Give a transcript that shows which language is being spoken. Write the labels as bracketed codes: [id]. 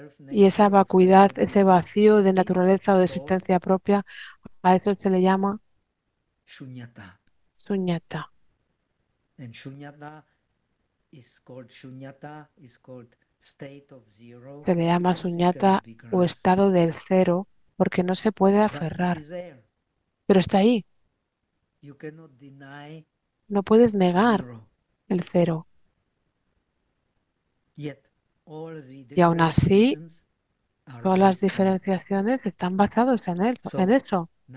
[es] Y esa vacuidad, ese vacío de naturaleza o de existencia propia, a eso se le llama shunyata. Shunyata. [en] And shunyata is called shunyata, is called state of zero. [es] Se le llama shunyata o estado del cero porque no se puede aferrar. Pero está ahí. [en] You cannot deny. [es] No puedes negar el cero. Y aún así, todas las diferenciaciones están basadas en él, en eso.